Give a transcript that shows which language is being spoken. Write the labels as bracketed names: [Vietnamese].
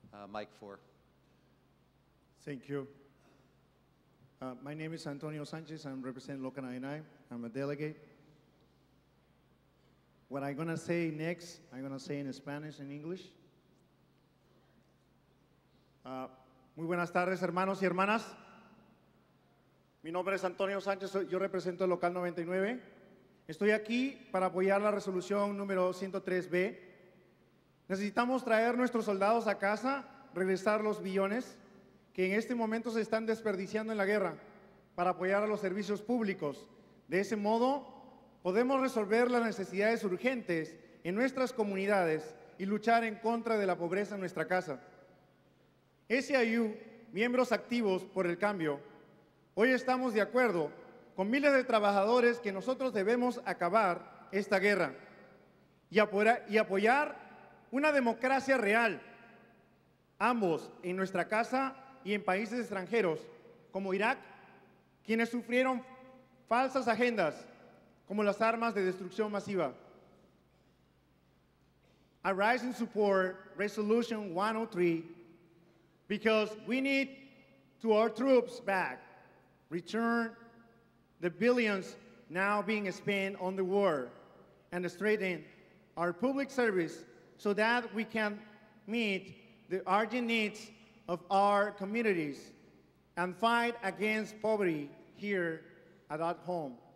[English] Mike 4. Thank you. My name is Antonio Sanchez. I'm representing Local 99. I'm a delegate. What I'm going to say next, I'm going to say in Spanish and English. [Spanish] Muy buenas tardes, hermanos y hermanas. Mi nombre es Antonio Sánchez, yo represento el Local 99. Estoy aquí para apoyar la resolución número 103B. Necesitamos traer nuestros soldados a casa, regresar los billones que en este momento se están desperdiciando en la guerra para apoyar a los servicios públicos. De ese modo, podemos resolver las necesidades urgentes en nuestras comunidades y luchar en contra de la pobreza en nuestra casa. SEIU, miembros activos por el cambio, hoy estamos de acuerdo con miles de trabajadores que nosotros debemos acabar esta guerra y apoyar una democracia real, ambos en nuestra casa y en países extranjeros, como Irak, quienes sufrieron falsas agendas, como las armas de destrucción masiva. [English] I rise in support Resolution 103 because we need to our troops back, return the billions now being spent on the war, and strengthen our public service so that we can meet the urgent needs of our communities and fight against poverty here at home.